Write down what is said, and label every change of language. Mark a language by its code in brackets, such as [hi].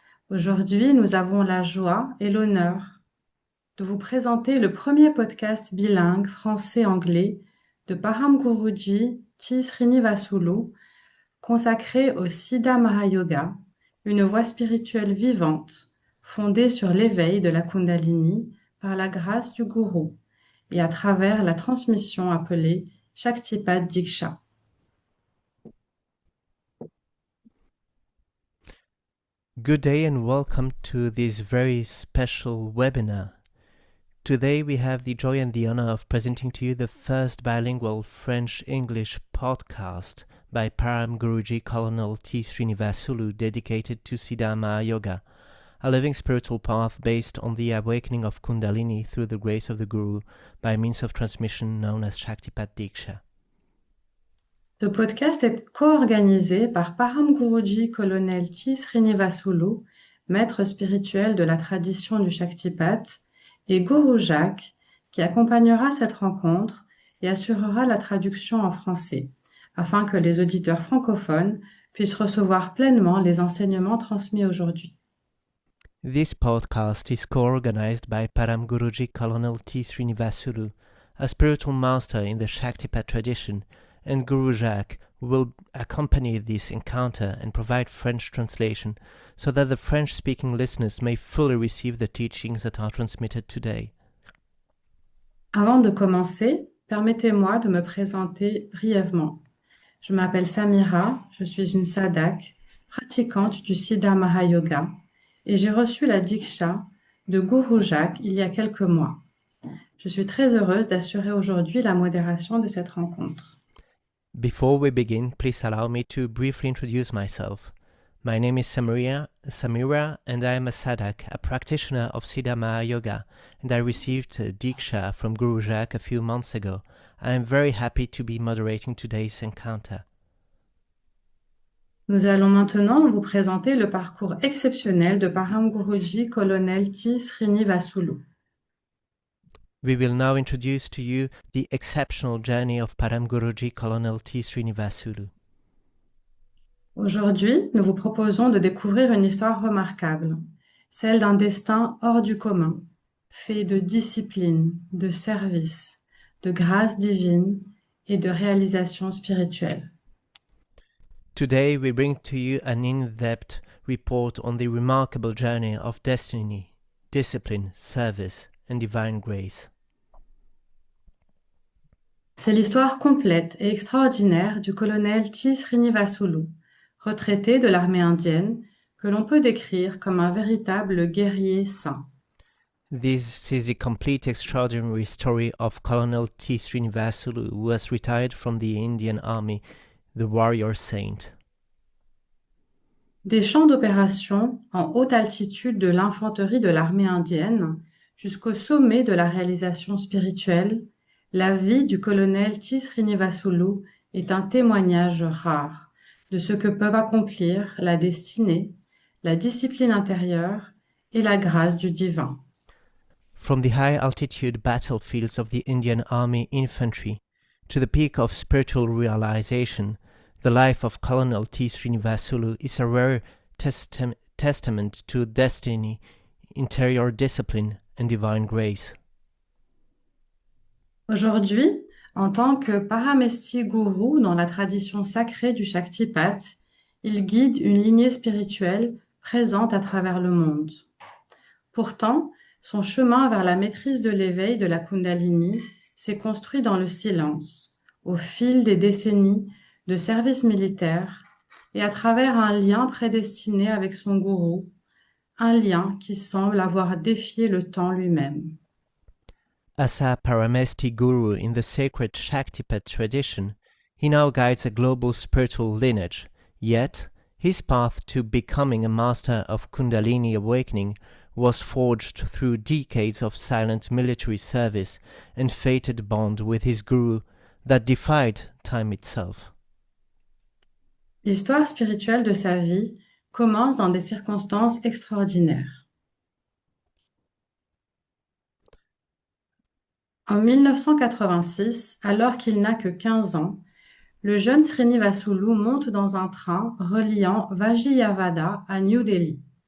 [fr] Aujourd'hui, nous avons la joie et l'honneur de vous présenter le premier podcast bilingue français-anglais de Param Guruji Srinivasulu consacré au Siddha Mahayoga, une voie spirituelle vivante fondée sur l'éveil de la Kundalini par la grâce du gourou et à travers la transmission appelée Shaktipat Diksha. [en] Good day and welcome to this very special webinar. Today we have the joy and the honor of presenting to you the first bilingual French-English podcast by Param Guruji Colonel T. Srinivasulu dedicated to Siddha Mahayoga, a living spiritual path based on the awakening of Kundalini through the grace of the Guru by means of transmission known as Shaktipat Diksha. [fr] Ce podcast est co-organisé par Param Guruji Colonel T. Srinivasulu, maître spirituel de la tradition du Shaktipat, et Guru Jacques, qui accompagnera cette rencontre et assurera la traduction en français, afin que les auditeurs francophones puissent recevoir pleinement les enseignements transmis aujourd'hui. [en] This podcast is co-organized by Param Guruji Colonel T. Srinivasulu, a spiritual master in the Shaktipat tradition, and Guru Jacques will accompany this encounter and provide French translation so that the French-speaking listeners may fully receive the teachings that are transmitted today. [fr] Avant de commencer, permettez-moi de me présenter brièvement. Je m'appelle Samira, je suis une sadhak, pratiquante du Siddha Mahayoga, et j'ai reçu la Diksha de Guru Jacques il y a quelques mois. Je suis très heureuse d'assurer aujourd'hui la modération de cette rencontre. [en] Before we begin, please allow me to briefly introduce myself. My name is Samira, and I am a sadhak, a practitioner of Siddha Mahayoga, and I received Diksha from Guru Jacques a few months ago. I am very happy to be moderating today's encounter. [fr] Nous allons maintenant vous présenter le parcours exceptionnel de Param Guruji Colonel T. Srinivasulu. [en] We will now introduce to you the exceptional journey of Param Guruji Colonel T. Srinivasulu. [fr] Aujourd'hui, nous vous proposons de découvrir une histoire remarquable, celle d'un destin hors du commun, fait de discipline, de service, de grâce divine et de réalisation spirituelle. [en] Today we bring to you an in-depth report on the remarkable journey of destiny, discipline, service, and divine grace. [fr] C'est l'histoire complète et extraordinaire du colonel T. Srinivasulu, retraité de l'armée indienne, que l'on peut décrire comme un véritable guerrier saint. [en] This is the complete extraordinary story of Colonel T. Srinivasulu, who was retired from the Indian Army, the warrior saint. [fr] Des champs d'opération en haute altitude de l'infanterie de l'armée indienne jusqu'au sommet de la réalisation spirituelle, la vie du colonel T. Srinivasulu est un témoignage rare de ce que peuvent accomplir la destinée, la discipline intérieure et la grâce du divin. [en] From the high-altitude battlefields of the Indian Army infantry to the peak of spiritual realization, the life of Colonel T. Srinivasulu is a rare testament to destiny, interior discipline, and divine grace. [fr] Aujourd'hui, en tant que paramesti gourou dans la tradition sacrée du Shaktipat, il guide une lignée spirituelle présente à travers le monde. Pourtant, son chemin vers la maîtrise de l'éveil de la Kundalini s'est construit dans le silence, au fil des décennies de service militaire et à travers un lien prédestiné avec son gourou, un lien qui semble avoir défié le temps lui-même. [en] As a Paramesti Guru in the sacred Shaktipat tradition, he now guides a global spiritual lineage, yet his path to becoming a master of Kundalini awakening was forged through decades of silent military service and fated bond with his Guru that defied time itself. [fr] L'histoire spirituelle de sa vie commence dans des circonstances extraordinaires. En 1986, alors qu'il n'a que 15 ans, le jeune Srinivasulu monte dans un train reliant Vajiyavada à New Delhi.